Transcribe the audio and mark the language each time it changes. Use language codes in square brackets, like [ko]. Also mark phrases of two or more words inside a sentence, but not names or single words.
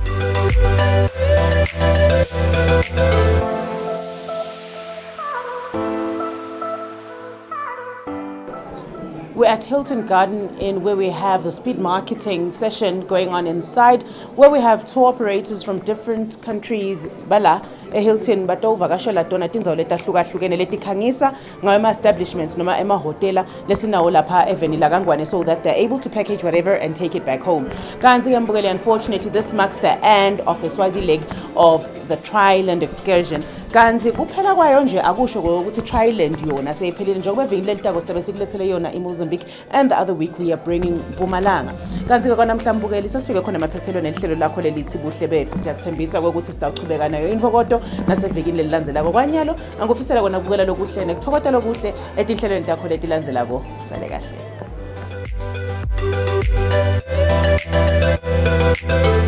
[en] We're at Hilton Garden Inn, where we have the speed marketing session going on inside, where we have tour operators from different countries [ss] bala eHilton batovakashela tona tindzawo letahlukahlukene letikhangisa ngawo ema-establishments noma emahhotela lesinawo lapha eveni lakangwane, [en] so that they're able to package whatever and take it back home. [ss] Kanzi Mbukeli, [en] unfortunately this marks the end of the Swazi leg of the Triland excursion. [ss] Kanzi kuphela kwayo nje akusho ukuthi Triland yona seyiphelile njengoba eveni lelitako sibe sikulethele yona eMozambique, [en] and the other week we are bringing Mpumalanga. [ss] Kanzi ke kwanamhla Mbukeli sesifike khona emaphethelo nehlelo lakho lelithi Buhle Betfu. Siyakuthembisa ukuthi sitaqhubeka nayo imvokodo nasevekini lelilandzelako kwanyalo. Angufisela kona kubukela lokuhle nekuthokoza lokuhle etinhlelweni takho letilandzelako. Sale kahle.